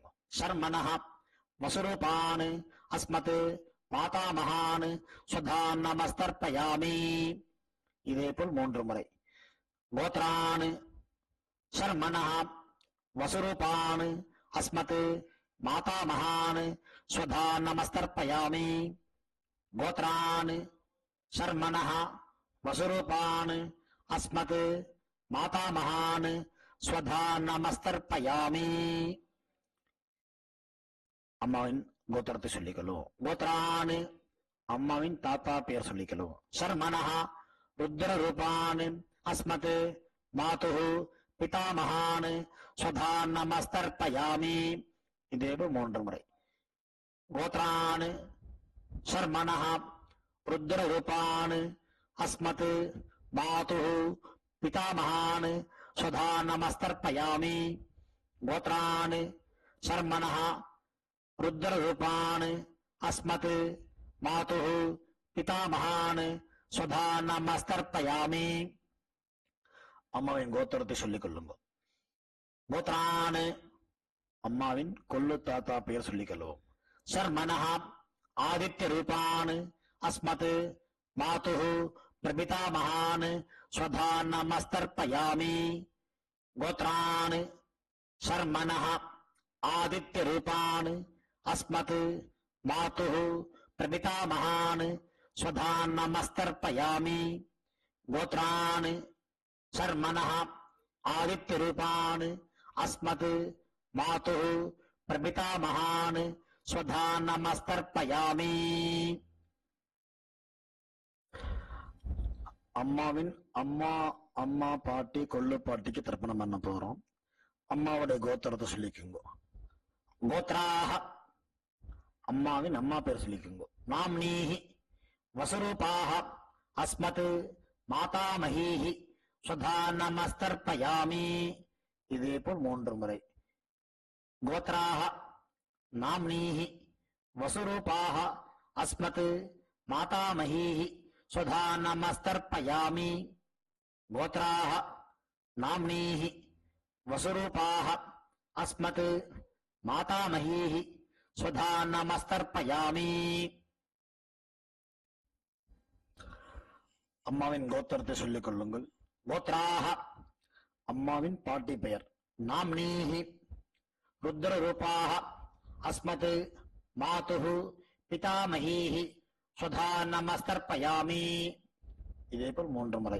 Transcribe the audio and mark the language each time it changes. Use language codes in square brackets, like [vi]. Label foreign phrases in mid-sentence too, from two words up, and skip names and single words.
[sa] शर्मणः वसुरूपान् अस्मत् मातामहान् स्वधा नमस्तर्पयामि. [ta] இதேபோல் 3 முறை. [sa] गोत्रान् शर्मणः वसुरूपान् अस्मत् मातामहान् स्वधा नमस्तर्पयामि. गोत्रान् शर्मणः वसुरूपान् अस्मत् मातामहान् स्वधा नमस्तर्पयामि. [ta] அம்மாவின் கோத்திரத்தை சொல்லிக்கொள்ளும். கோத்ரான் அம்மாவின் தாத்தா பெயர் சொல்லிக்கொள்ளும். [sa] शर्मणः रुद्र रूपान् अस्मत् मातुः पितामहान् स्वधा नमस्तर्पयामि. [ta] இதேபோல் 3 முறை. [sa] गोत्रान् शर्मणः रुद्र रूपान् अस्मत् मातुः पितामहान् स्वधा नमस्तर्पयामि गोत्रान् शर्मणः रुद्ररूपान् अस्मत् मातुः पितामहान् स्वधा नमस्तर्पयामि [ta] அம்மாவின் கோத்திரத்தை சொல்லிக் கொள்ளுங்க. கோத்ரான் அம்மாவின் கொள்ளு தாத்தா பெயர் சொல்லிக் கொள்வோம். [sa] शर्मणः आदित्य रूपान् अस्मत् मातुः प्रपितामहान् स्वधा नमस्तर्पयामि गोत्रान् शर्मणः आदित्य रूपान् अस्मत् मातुः प्रपितामहान् स्वधा नमस्तर्पयामि गोत्रान् शर्मणः आदित्य रूपान् अस्मत् मातुः प्रपितामहान् स्वधा नमस्तर्पयामि [ta] அம்மாவின் அம்மா பாட்டி கொள்ளு பாட்டிக்கு தர்ப்பணம் பண்ண போறோம். அம்மாவுடைய கோத்திரத்தை சொல்லிக்குங்க. கோத்ராஹ அம்மாவின் அம்மா பேர் சொல்லிக்குங்க. [sa] नाम्नीः वसुरूपाः अस्मत् मातामहीः स्वधा नमस्तर्पयामि [ta] இதே போல் 3 முறை. [sa] गोत्राः नाम्नीः वसुरूपाः अस्मत् मातामहीः स्वधा नमस्तर्पयामि गोत्राः नाम्नीः वसुरूपाः अस्मत् मातामहीः स्वधा नमस्तर्पयामि [ta] அம்மாவின் கோத்திரத்தை சொல்லிக் கொள்ளுங்கள். கோத்ராஹ அம்மாவின் பாட்டி பெயர். [sa] नाम्नीः रुद्ररूपाः अस्मत् मातुः पितामहीः स्वधा नमस्तर्पयामि [ta] இதே போல் 3 முறை.